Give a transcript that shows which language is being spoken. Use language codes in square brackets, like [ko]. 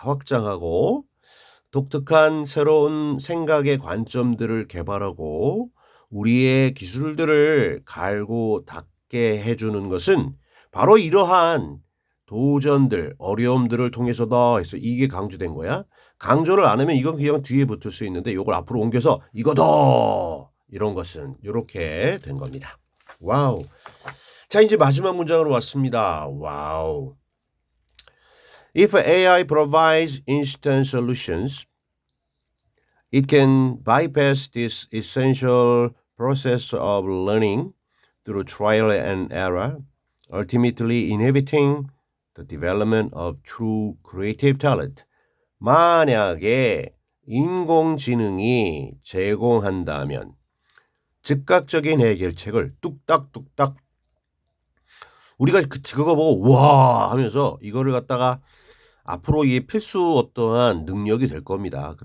[ko] 확장하고 독특한 새로운 생각의 관점들을 개발하고 우리의 기술들을 갈고 닦게 해주는 것은 바로 이러한 도전들, 어려움들을 통해서다 해서 이게 강조된 거야. 강조를 안 하면 이건 그냥 뒤에 붙을 수 있는데 이걸 앞으로 옮겨서 이거다 이런 것은 이렇게 된 겁니다. 와우. 자 이제 마지막 문장으로 왔습니다. 와우. [en] If AI provides instant solutions, it can bypass this essential process of learning through trial and error, ultimately inhibiting the development of true creative talent. [ko] 만약에 인공지능이 제공한다면 즉각적인 해결책을 뚝딱뚝딱 우리가 그거 보고 와 하면서 이거를 갖다가 앞으로 이게 필수 어떠한 능력이 될 겁니다.